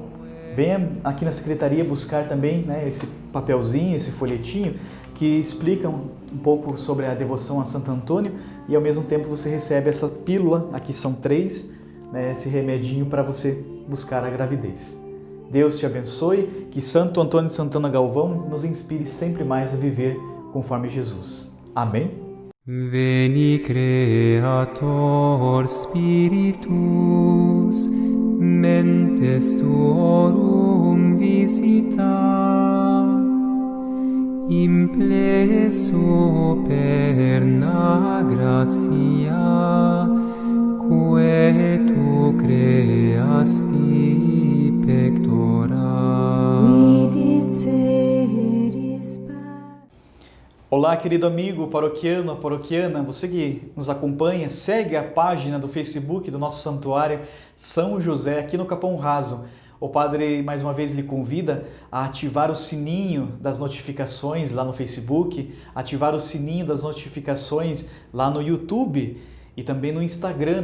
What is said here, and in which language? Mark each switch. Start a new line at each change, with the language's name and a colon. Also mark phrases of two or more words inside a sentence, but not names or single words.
Portuguese: Venha aqui na secretaria buscar também, né, esse papelzinho, esse folhetinho que explica um pouco sobre a devoção a Santo Antônio e ao mesmo tempo você recebe essa pílula, aqui são 3, né, esse remedinho para você buscar a gravidez. Deus te abençoe, que Santo Antônio de Santana Galvão nos inspire sempre mais a viver conforme Jesus. Amém?
Latin: Veni Creator Spiritus, mentes tuorum visita, implesso perna gratia, quae tu creasti pectora.
Portuguese: Olá, querido amigo paroquiano, paroquiana, você que nos acompanha, segue a página do Facebook do nosso santuário São José aqui no Capão Raso. O padre mais uma vez lhe convida a ativar o sininho das notificações lá no Facebook, ativar o sininho das notificações lá no YouTube e também no Instagram.